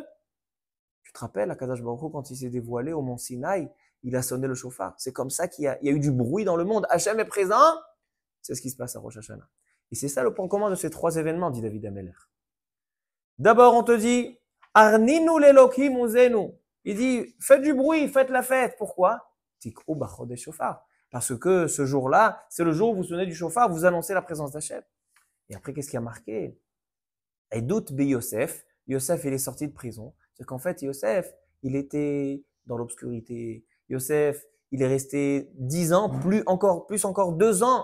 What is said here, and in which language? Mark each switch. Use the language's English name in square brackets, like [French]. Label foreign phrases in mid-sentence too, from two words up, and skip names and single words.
[French] Tu te rappelles, [Hebrew] הקדוש ברוך הוא, [French] quand il s'est dévoilé au mont Sinaï, il a sonné le shofar. C'est comme ça qu'il y a eu du bruit dans le monde. Hachem est présent. C'est ce qui se passe à Rosh Hashanah. Et c'est ça le point commun de ces 3 événements, dit David Amelech. D'abord, on te dit, [Hebrew] הרנינו לאלוקים עוזנו. [French] Il dit, faites du bruit, faites la fête. Pourquoi? [Hebrew] תקעו בחודש שופר. [French] Parce que ce jour-là, c'est le jour où vous sonnez du shofar, vous annoncez la présence d'Hachem. Et après, qu'est-ce qui a marqué? [Hebrew] עדות ביהוסף. [French] Yosef, il est sorti de prison. C'est qu'en fait, Yosef, il était dans l'obscurité. Yosef, il est resté 10 ans, plus encore 2 ans.